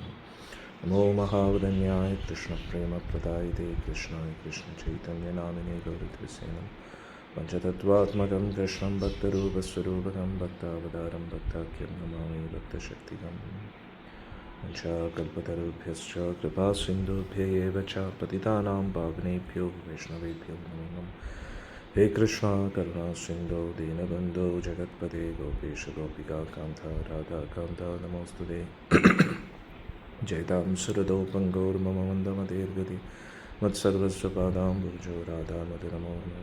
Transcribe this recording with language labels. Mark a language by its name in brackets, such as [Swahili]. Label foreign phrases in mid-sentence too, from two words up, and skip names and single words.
[Sanskrit] നമോ മഹാവദന്യായ കൃഷ്ണപ്രേമപ്രദായിതേ കൃഷ്ണായ കൃഷ്ണചൈതന്യനാമിനേ ഗൗരദ്വിസേനം. പഞ്ചതത്വാത്മകം കൃഷ്ണം ഭക്തരൂപസ്വരൂപകം ഭക്താവതാരം ഭക്താഖ്യം നമാമി ഭക്തശക്തികം. കൽപതരുഭ്യശ്ച കൃപാസിന്ധുഭ്യ ഏവ ച പതിതാനാം പാവനേഭ്യോ വൈഷ്ണവേഭ്യോ നമോ നമഃ. ഹേ കൃഷ്ണ കരുണാസിന്ധോ ദീനബന്ധോ ജഗത്പതേ ഗോപേശ ഗോപികാ കാന്ത രാധാകാന്ത നമോസ്തുതേ. ജയതാം സുരദോ പങ്കോർമമ മന്ദമതീർഗതി മത്സർവസ്വപാദാംബുജോ രാധാമതി നമോ നമഃ.